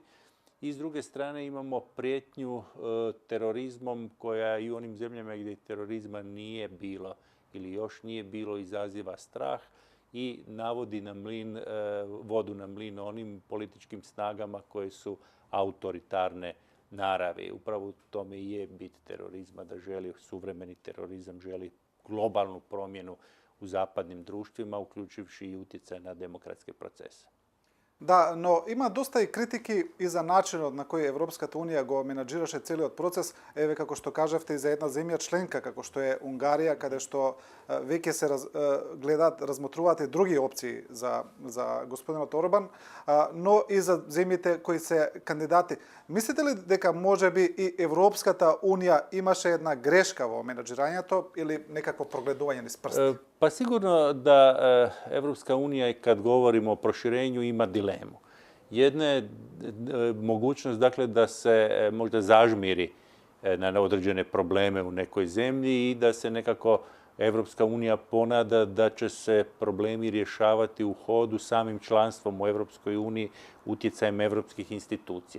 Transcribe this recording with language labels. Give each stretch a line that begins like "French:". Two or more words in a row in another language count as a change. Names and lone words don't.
Croatian: I s druge strane imamo prijetnju terorizmom koja i u onim zemljama gdje terorizma nije bilo ili još nije bilo izaziva strah i navodi na mlin, vodu na mlin onim političkim snagama koje su autoritarne naravi. Upravo u tome i je bit terorizma, da želi suvremeni terorizam, želi globalnu promjenu u zapadnim društvima, uključivši i utjecaj na demokratske procese.
Macedonian: Да, но има доста и критики и за начинот на кој Европската унија го менаџираше целиот процес, еве како што кажавте и за една земја членка како што е Унгарија, каде што веќе се гледаат, размотруваат и други опции за господинот Орбан, но и за земјите кои се кандидати. Мислите ли дека можеби и Европската унија имаше една грешка во менаџирањето или некакво прогледување низ прсти?
Croatian: Pa sigurno da Evropska unija, kad govorimo o proširenju, ima dilemu. Jedna je mogućnost, dakle, da se možda zažmiri na određene probleme u nekoj zemlji i da se nekako Evropska unija ponada da će se problemi rješavati u hodu samim članstvom u Evropskoj uniji, utjecajem evropskih institucija.